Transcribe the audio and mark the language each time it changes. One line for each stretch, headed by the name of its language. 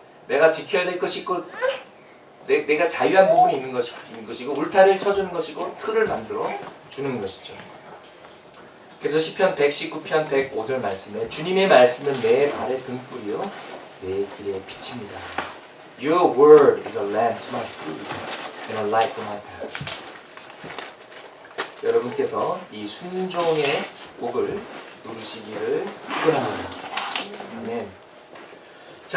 Korean: 내가 지켜야 될 것이 있고 내가 자유한 부분이 있는 것이고 울타리를 쳐주는 것이고 틀을 만들어 주는 것이죠. 그래서 시편 119편 105절 말씀에 주님의 말씀은 내 발의 등불이요 내 길의 빛입니다.
English: Your word is a lamp to my feet and a light for my path.
Korean: 여러분께서 이 순종의 복을 누리시기를 축원합니다. 아멘. 자,